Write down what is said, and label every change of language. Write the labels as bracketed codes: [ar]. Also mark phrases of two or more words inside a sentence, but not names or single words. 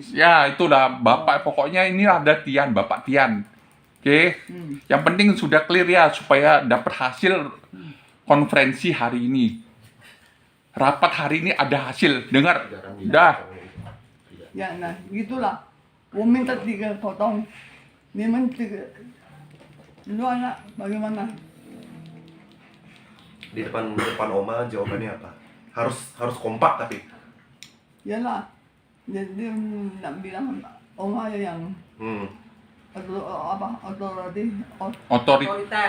[id] Ya, itulah bapak, pokoknya ini ada Tian, Bapak Tian. Oke. Yang penting sudah clear ya supaya dapat hasil konferensi hari ini. Rapat hari ini ada hasil. Dengar? Dah. Ya, nah gitulah. 我 minta 3 potong. [zh] 你们这个乱了 bagaimana? [id] Di depan Oma jawabannya apa? Harus kompak tapi. Yalah. [ms] Jadi nak bilang Oma yang [id] Otoriter.